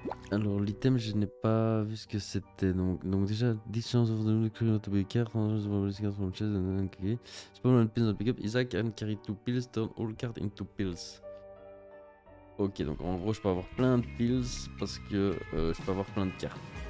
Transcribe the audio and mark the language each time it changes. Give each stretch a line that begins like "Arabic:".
French: Alors l'item je n'ai pas vu ce que c'était donc déjà
English: 10 chances of the crew to be card, from chest, ok. Spawn one pills on pick-up, Isaac can carry 2 pills, turn all cards into pills.
French: Ok, donc en gros je peux avoir plein de pills parce que je peux avoir plein de cartes.